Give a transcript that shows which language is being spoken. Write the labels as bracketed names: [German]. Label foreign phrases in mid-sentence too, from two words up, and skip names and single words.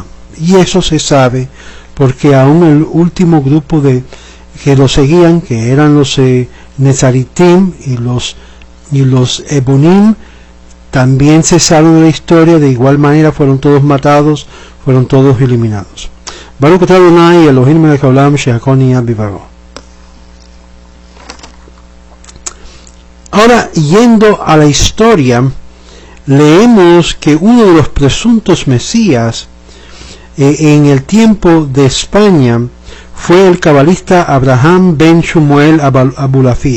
[Spanish] Y eso se sabe porque aún el último grupo que lo seguían, que eran los Nezaritim y los Ebonim, también cesaron de la historia. De igual manera fueron todos matados, fueron todos eliminados. [Hebrew] ברוך אתה אדוני אלוהים מלך העולם שהכל נהיה בדברו. [Spanish] Ahora, yendo a la historia, leemos que uno de los presuntos mesías en el tiempo de España fue el cabalista Abraham ben Shmuel Abulafía.